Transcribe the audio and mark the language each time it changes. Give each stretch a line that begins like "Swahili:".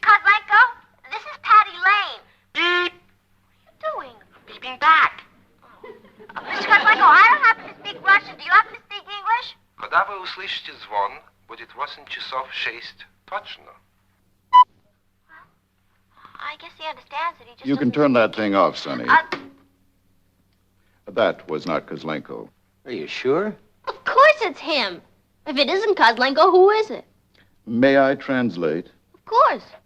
English: Kozlenko, this is Patty Lane. Beep. What are you doing? Beeping back. Mr. Kozlenko, I don't happen to speak Russian. Do you happen to speak English?
Russian: Когда вы услышите звон, будет 8 часов 6 точно.
English: I guess he understands it. He just You can doesn't speak that thing off, Sonny. That was not Kozlenko. Are you sure? Of course it's him. If it isn't Kozlenko, who is it? May I translate? Of course.